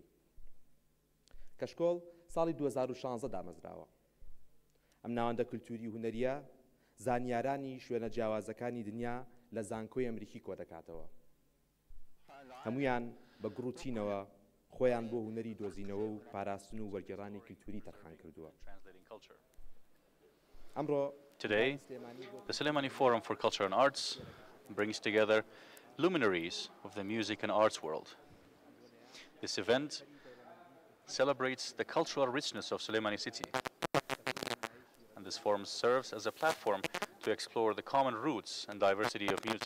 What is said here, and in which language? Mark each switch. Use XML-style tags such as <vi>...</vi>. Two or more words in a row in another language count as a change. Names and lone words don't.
<ckb>کەشکۆڵ ساڵی 2016 دامەزراوە. ئەم ناوەندە کللتوری و هونەریە زانیارانی شوێنە جیاوازەکانی دنیا لە زانکۆی ئەمریکی کۆ دەکاتەوە. هەمویان بە گڕوتینەوە خۆیان بۆ هونەری دۆزینەوە و پاراستن و وەرگێڕانی کللتوری تەرخان کردووە.</ckb> <en>Today, the Soleimani Forum for Culture and Arts brings together luminaries of the music and arts world. This event celebrates the cultural richness of Soleimani city, and this forum serves as a platform to explore the common roots and diversity of music.</en>